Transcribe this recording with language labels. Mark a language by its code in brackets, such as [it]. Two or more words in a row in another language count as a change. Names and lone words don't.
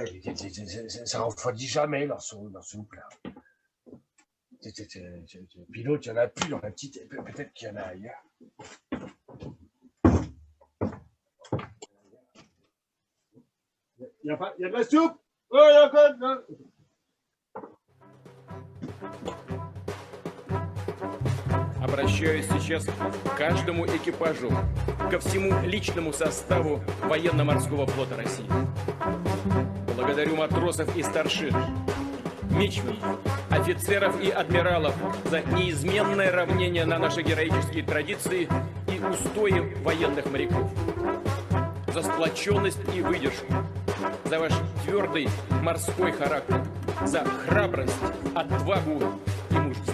[fr] Ça refroidit jamais leur soupe, là. Puis l'autre, il n'y en a plus dans la petite. Peut-être qu'il y en a ailleurs. Il y a de la soupe? Oh, il y a encore de la... [ru] Обращаюсь сейчас к каждому экипажу, ко всему личному составу военно-морского флота России. Благодарю матросов и старшин, мичманов, офицеров и адмиралов за неизменное равнение на наши героические традиции и устои военных моряков, за сплоченность и выдержку, за ваш твердый морской характер, за храбрость, отвагу и мужество.